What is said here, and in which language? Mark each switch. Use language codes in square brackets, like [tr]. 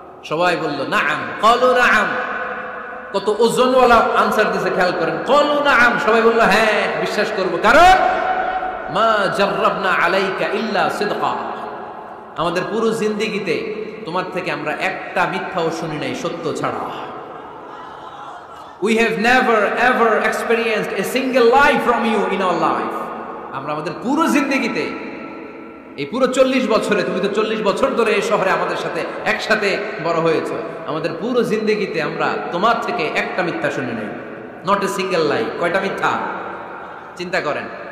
[bn] সবাই বলল [ar] নাআম, ক্বালু নাআম। [bn] কত ওজনওয়ালা আনসার দিয়েছে, খেয়াল করেন। [ar] ক্বালু নাআম, [bn] সবাই বলল হ্যাঁ বিশ্বাস করব, কারণ [ar] মা জাররাবনা আলাইকা ইল্লা সিদকা, [bn] আমাদের পুরো জিন্দেগিতে তোমার থেকে আমরা একটা মিথ্যাও শুনি নাই সত্য ছাড়া। [en] We have never ever experienced a single lie from you in our life. [bn] আমরা আমাদের পুরো জিন্দেগিতে, এই পুরো 40 বছরে, তুমি তো 40 বছর ধরে এই শহরে আমাদের সাথে একসাথে বড় হয়েছো, আমাদের পুরো জিন্দেগিতে আমরা তোমার থেকে একটা মিথ্যা শুনি নাই। [en] Not a single lie. [bn] কয়টা মিথ্যা? চিন্তা করেন।